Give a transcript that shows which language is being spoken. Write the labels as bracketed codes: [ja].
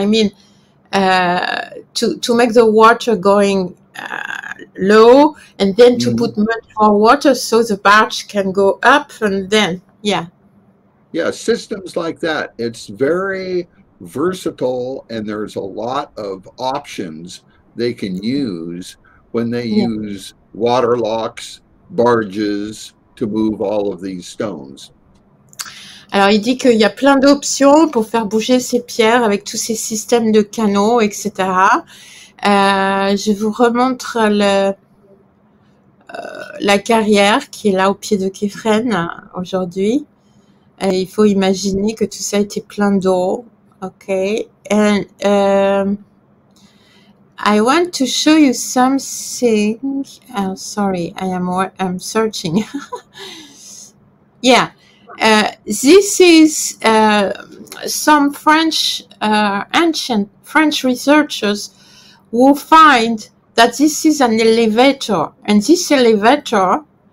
[en] I mean, to make the water going low and then to put much more water so the barge can go up and then, yeah. Yeah, systems like that. It's very versatile and there's a lot of options they can use when they use water locks, barges to move all of these stones. [fr] Alors, il dit qu'il y a plein d'options pour faire bouger ces pierres avec tous ces systèmes de canaux, etc. Je vous remontre la carrière qui est là au pied de Képhren aujourd'hui. Il faut imaginer que tout ça était plein d'eau. [en] Okay, and I want to show you something. Sorry, I'm searching. Yeah, this is some ancient French researchers who find that this is an elevator, and this elevator,